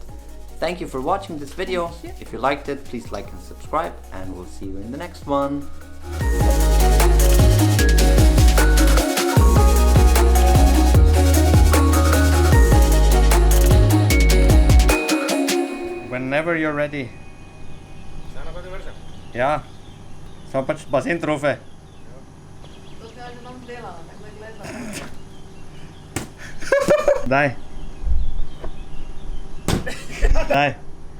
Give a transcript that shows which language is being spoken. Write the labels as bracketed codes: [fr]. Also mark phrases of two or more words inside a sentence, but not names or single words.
[en] Thank you for watching this video. If you liked it, please like and subscribe, and we'll see you in the next one. Whenever you're ready. [sl] Ja, samo pač bazen trofe. To kaže nam dela, tako da gledam. Daj. Daj.